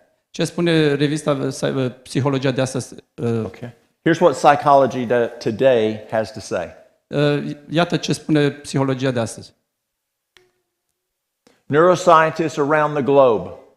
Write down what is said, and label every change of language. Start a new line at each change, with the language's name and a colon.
Romanian: Ce spune revista Psihologia de astăzi?
English: Okay. Here's what psychology today has to say.
Romanian: Iată ce spune psihologia de astăzi.
English: Neuroscientists around the globe